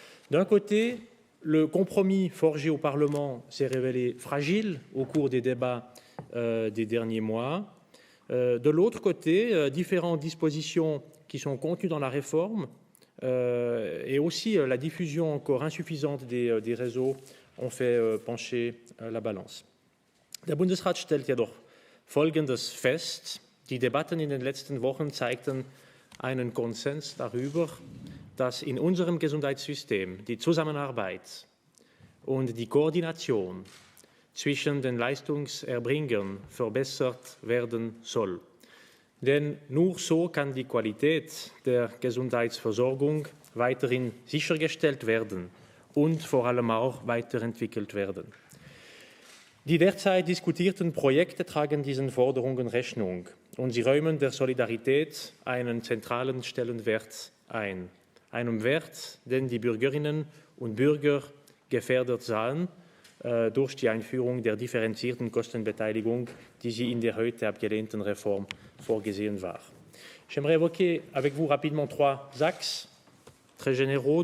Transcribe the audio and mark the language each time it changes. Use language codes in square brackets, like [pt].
[fr] D'un côté, le compromis forgé au Parlement s'est révélé fragile au cours des débats des derniers mois. De l'autre côté, différentes dispositions qui sont contenues dans la réforme et aussi la diffusion encore insuffisante des réseaux ont fait pencher la Balance. [de] Der Bundesrat stellt jedoch Folgendes fest. Die Debatten in den letzten Wochen zeigten einen Konsens darüber, dass in unserem Gesundheitssystem die Zusammenarbeit und die Koordination zwischen den Leistungserbringern verbessert werden soll. Denn nur so kann die Qualität der Gesundheitsversorgung weiterhin sichergestellt werden und vor allem auch weiterentwickelt werden. Die derzeit diskutierten Projekte tragen diesen Forderungen Rechnung und sie räumen der Solidarität einen zentralen Stellenwert ein. Einem Wert, den die Bürgerinnen und Bürger gefährdet sahen durch die Einführung der differenzierten Kostenbeteiligung, die sie in der heute abgelehnten Reform vorgesehen war. [fr] J'aimerais évoquer avec vous rapidement 3 axes très généraux.